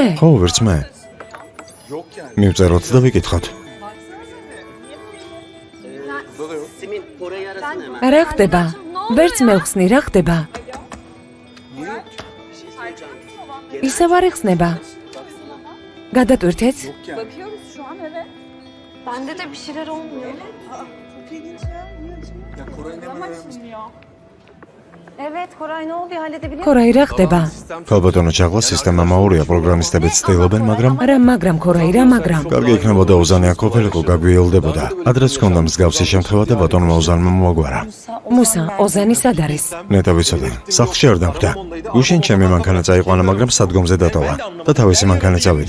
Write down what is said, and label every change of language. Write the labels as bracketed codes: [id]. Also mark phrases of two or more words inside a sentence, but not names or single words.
[ka] ხო, ვერც მე. მივწეროთ და ვიკითხოთ. რა ხდება? ვერც მე ვხსნი, რა ხდება? ისევ არ იხსნება. გადატვირთეთ? [tr] Bende de bir şeyler olmuyor. Evet, Koray ne oluyor? Halledebiliyor musun? [ka] ქორაი, რა ხდება? ქალბატონო ჩაღლა სისტემა მაურია, პროგრამისტებიც ცდილობენ, მაგრამ ქორაი, რა მაგრამ? კარგი იქნებოდა უზანი აკოფელიყო გაგვიელდებოდა. ადრეც ჰქონდა მსგავსი შემთხვევა და ბატონმა უზანმა მოაგვარა. მუსა, ოზანი სად არის? ნეტა ვიცოდი. სახლში არ დახვდა. გუშინ ჩემი მანქანა წაიყვანა, მაგრამ სადგომზე დატოვა და თავისი მანქანა წავიდა.